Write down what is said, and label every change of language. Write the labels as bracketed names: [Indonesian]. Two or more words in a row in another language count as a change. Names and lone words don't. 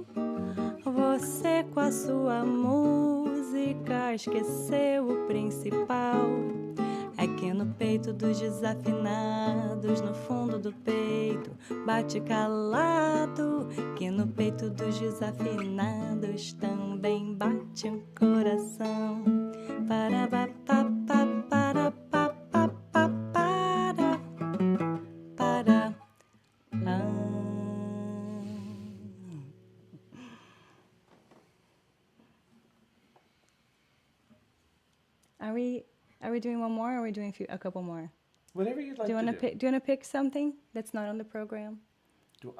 [Portuguese] Você com a sua música esqueceu o principal. É que no peito dos desafinados, no fundo do peito, bate calado. Que no peito dos desafinados também bate um coração. Para pa pa pa para pa pa pa para para. [English] Are we doing one more, or are we doing a couple more? Whatever you'd like Do you to want to do. do you want to pick something that's not on the program?